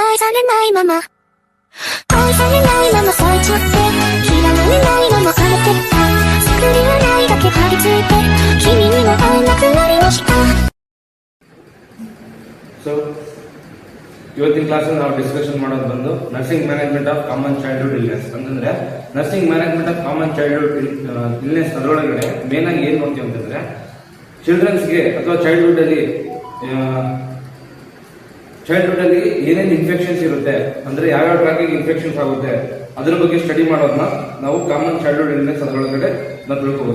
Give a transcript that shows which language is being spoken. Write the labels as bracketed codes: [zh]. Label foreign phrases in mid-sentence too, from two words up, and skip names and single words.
[ja] 愛されないまま愛されないまま咲いちゃって嫌われないまま枯れてった作り笑いだけ張り付いて君にも会えなくなりました。 [kn] So, ಇವತ್ತಿನ ಕ್ಲಾಸ್ ನಾವು ಡಿಸ್ಕಷನ್ ಮಾಡೋದು ಬಂದು [en] nursing management of common childhood illness [kn] ಅಂತಂದ್ರೆ [en] nursing management of common childhood illness [kn] ಅದರೊಳಗಡೆ ಮೇನ್ ಆಗಿ ಏನ್ ನೋಡ್ತೀವಿ ಅಂತಂದ್ರೆ ಚಿಲ್ಡ್ರನ್ಸ್ಗೆ ಅಥವಾ ಚೈಲ್ಡ್ಹುಡ್ ಅಲ್ಲಿ ಏನೇನು ಇನ್ಫೆಕ್ಷನ್ಸ್ ಇರುತ್ತೆ ಅಂದ್ರೆ ಯಾವ್ಯಾವ [en] tracking infections [kn] ಆಗುತ್ತೆ ಅದ್ರ ಬಗ್ಗೆ ಸ್ಟಡಿ ಮಾಡೋದನ್ನ ನಾವು [en] common childhood illness [kn] ಅದರೊಳಗಡೆ ನಾವು ತಿಳ್ಕೋಬಹುದು.